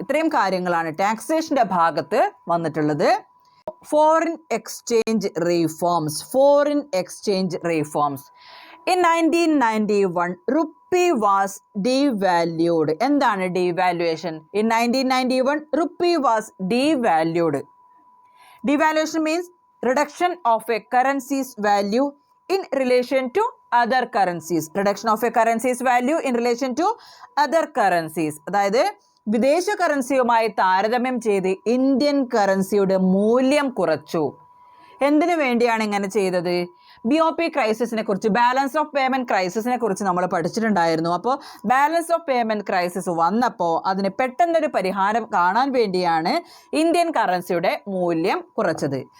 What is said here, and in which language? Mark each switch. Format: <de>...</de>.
<ml>ഇത്രയും കാര്യങ്ങളാണ് ടാക്സേഷൻ്റെ ഭാഗത്ത് വന്നിട്ടുള്ളത്.</ml> <en>Foreign exchange reforms. Foreign exchange reforms. In 1991, rupee was devalued.</en> <ml>എന്താണ് devaluation?</ml> <en>In 1991, rupee was devalued. Devaluation means reduction of a currency's value in relation to other currencies. Reduction of a currency's value in relation to other currencies.</en> <ml>അതായത് വിദേശ കറൻസിയുമായി താരതമ്യം ചെയ്ത് Indian കറൻസിയുടെ മൂല്യം കുറച്ചു. എന്തിനു വേണ്ടിയാണ് ഇങ്ങനെ ചെയ്തത്? BOP ക്രൈസിസിനെ കുറിച്ച്, ബാലൻസ് ഓഫ് പേയ്മെൻറ്റ് ക്രൈസിസിനെ കുറിച്ച് നമ്മൾ പഠിച്ചിട്ടുണ്ടായിരുന്നു. അപ്പോൾ ബാലൻസ് ഓഫ് പേയ്മെൻറ്റ് ക്രൈസിസ് വന്നപ്പോൾ അതിന് പെട്ടെന്നൊരു പരിഹാരം കാണാൻ വേണ്ടിയാണ് ഇന്ത്യൻ കറൻസിയുടെ മൂല്യം കുറച്ചത്.</ml>